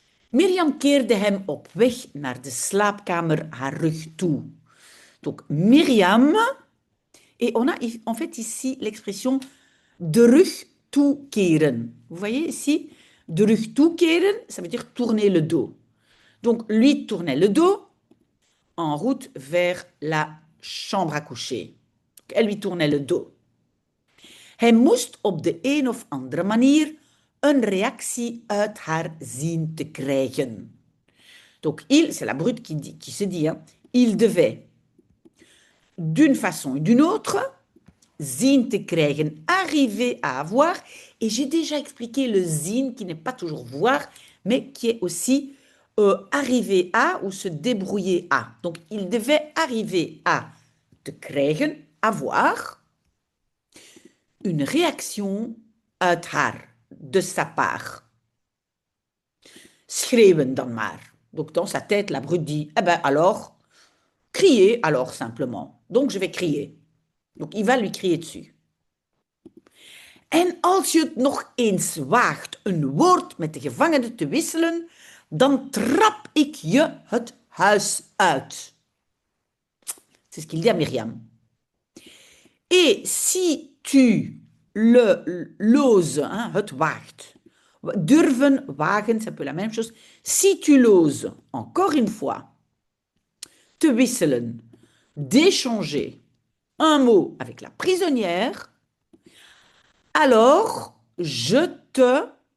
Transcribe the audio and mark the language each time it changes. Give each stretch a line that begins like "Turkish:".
Dutch: Myriam keerde hem op weg naar de slaapkamer haar rug toe.
French: Donc Myriam, et on a en fait ici l'expression de rug toekeren. Vous voyez ici, de rug toekeren, ça veut dire tourner le dos. Donc lui tournait le dos en route vers la chambre à coucher. Elle lui tournait le dos.
Dutch: Hij moest op de een of andere manier een reactie uit haar zien te krijgen.
French: Donc il, c'est la brute qui se dit, hein, il devait d'une façon ou d'une autre
Dutch: zien te krijgen,
French: arriver à avoir, et j'ai déjà expliqué le zien qui n'est pas toujours voir, mais qui est aussi arriver à ou se débrouiller à. Donc il devait arriver à
Dutch: te krijgen,
French: avoir, une réaction
Dutch: uit haar,
French: de sa part.
Dutch: Schreeuwen dan maar.
French: Donc dans sa tête, la brute dit, eh ben alors, crier alors simplement. Donc je vais crier. Donc il va lui crier dessus.
Dutch: En als je het nog eens waagt een woord met de gevangene te wisselen, dan trap ik je het huis uit.
French: C'est ce qu'il dit à Myriam. Et si tu l'oses, hein,
Dutch: het waagt,
French: durven, wagen, c'est un peu la même chose. Si tu l'oses, encore une fois,
Dutch: te wisselen,
French: d'échanger un mot avec la prisonnière, alors je te...